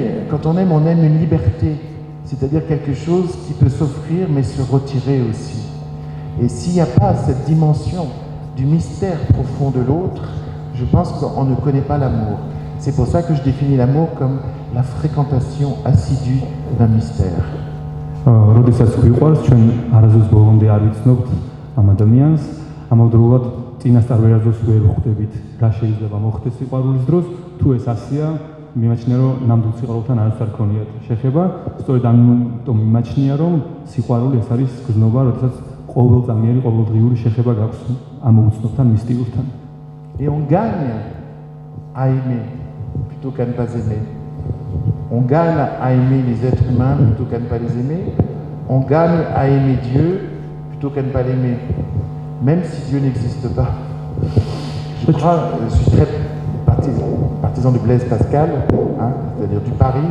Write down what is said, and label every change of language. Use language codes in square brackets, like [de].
[fr] Quand on aime une liberté, c'est-à-dire quelque chose qui peut s'offrir mais se retirer aussi. Et s'il n'y a pas cette dimension du mystère profond de l'autre, je pense qu'on ne connaît pas l'amour. C'est pour ça que je définis l'amour comme la fréquentation assidue d'un mystère. [ka] როდესაც გვიყვარს, ჩვენ არასდროს ბოლომდე არ ვიცნობთ ამ ადამიანს, ამავდროულად წინასწარ ვერასდროს ვერ ვხვდებით რა შეიძლება მოხდეს სიყვარულის დროს, თუ ეს ასია, მიმაჩნია რომ ნამდვილ სიყვარულთან არც არ ქონიათ შეხება, სწორედ ამიტომ მიმაჩნია რომ სიყვარული ეს არის გზნობა, როდესაც ყოველწამიერი, ყოველდღიური შეხება გაქვს ამ უცნობთან, მისტიურთან. [fr] Et on gagne à aimer plutôt qu'à ne pas aimer. On gagne à aimer les êtres humains plutôt qu'à ne pas les aimer. On gagne à aimer Dieu plutôt qu'à ne pas l'aimer. Même si Dieu n'existe pas. Je suis très partisan de Blaise Pascal, hein, c'est-à-dire du pari.